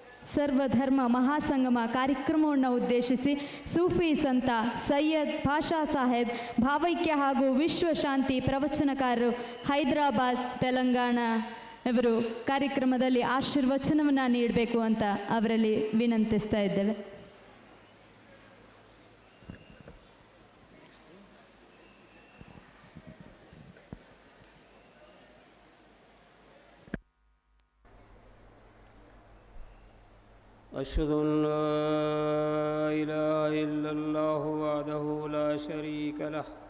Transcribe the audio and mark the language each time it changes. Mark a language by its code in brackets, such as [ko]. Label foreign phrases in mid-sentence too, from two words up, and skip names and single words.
[kn] ಸರ್ವಧರ್ಮ ಮಹಾಸಂಗಮ ಕಾರ್ಯಕ್ರಮವನ್ನು ಉದ್ದೇಶಿಸಿ ಸೂಫಿ ಸಂತ ಸೈಯದ್ ಪಾಷಾ ಸಾಹೇಬ್ ಭಾವೈಕ್ಯ ಹಾಗೂ ವಿಶ್ವಶಾಂತಿ ಪ್ರವಚನಕಾರರು ಹೈದರಾಬಾದ್ ತೆಲಂಗಾಣ ಇವರು ಕಾರ್ಯಕ್ರಮದಲ್ಲಿ ಆಶೀರ್ವಚನವನ್ನು ನೀಡಬೇಕು ಅಂತ ಅವರಲ್ಲಿ ವಿನಂತಿಸ್ತಾ ಇದ್ದೇವೆ. [ar] أشهد أن لا إله إلا الله وحده لا شريك له